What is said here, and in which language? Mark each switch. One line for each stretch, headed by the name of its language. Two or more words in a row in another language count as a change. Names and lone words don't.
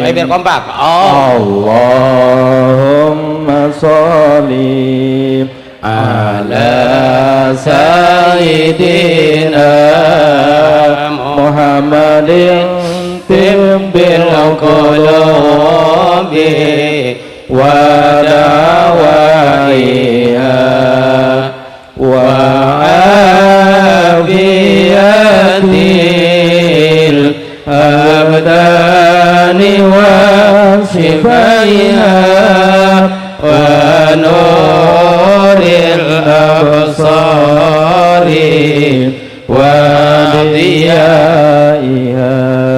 Indonesian: Ayo biar kompak.
Arabic: اللهم صل على سيدنا محمد طب القلوب ودوائها وعافية الأبدان وشفائها ونور الأبصار وضيائها